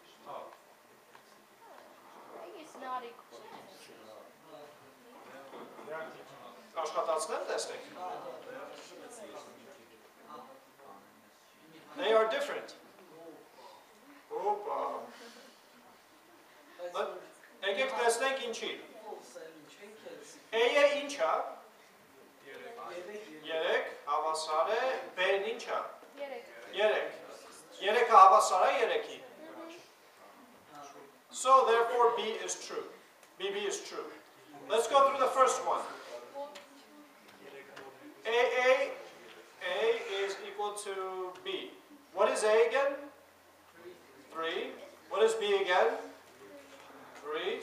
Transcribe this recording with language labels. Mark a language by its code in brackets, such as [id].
[en] A is not equal to C. [hy] Աշխատացնեմ, տեսնենք։ [en] They are different. Opa. [hy] Եկեք տեսնենք ինչի։ A-ը ինչ է։ 3 հավասար է, B-ն ինչ է։ 3. 3-ը հավասար է 3-ի։ [en] So therefore B is true. BB is true. Let's go through the first one. A is equal to B. What is A again? 3. What is B again? 3.